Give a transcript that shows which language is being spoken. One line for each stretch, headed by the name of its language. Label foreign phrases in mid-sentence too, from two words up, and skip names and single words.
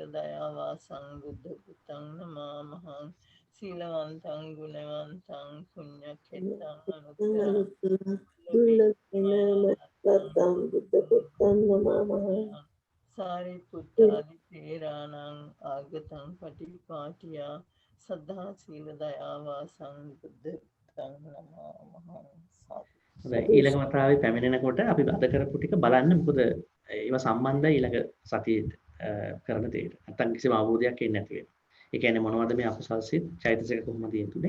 Pali: දයා වාසං බුද්ධ පුත්තං නමාමහං සීලවන්තං ගුණවන්තං පුඤ්ඤක්ඛෙත්තං අනුත්තරං දුර්ලභේන මයලත්තං බුද්ධ පුත්තං නමාමහං සාරිපුත්තාදි තේරාණං ආගතං පටිපාටියා සද්ධා සීල දයා වාසං බුද්ධ පුත්තං නමාමහං.
Sinhala: ඊළඟ වතාවේ පැමිණෙනකොට අපි අද කරපු ටික බලන්න මොකද ඒවා සම්බන්ධයි ඊළඟ සතියේ කරන දෙයට. නැත්තම් කිසිම අවබෝධයක් එන්නේ නැති වෙනවා. ඒ කියන්නේ මොනවද මේ අකුසල් සිත් චෛතසික කොහොමද යෙදුනේ?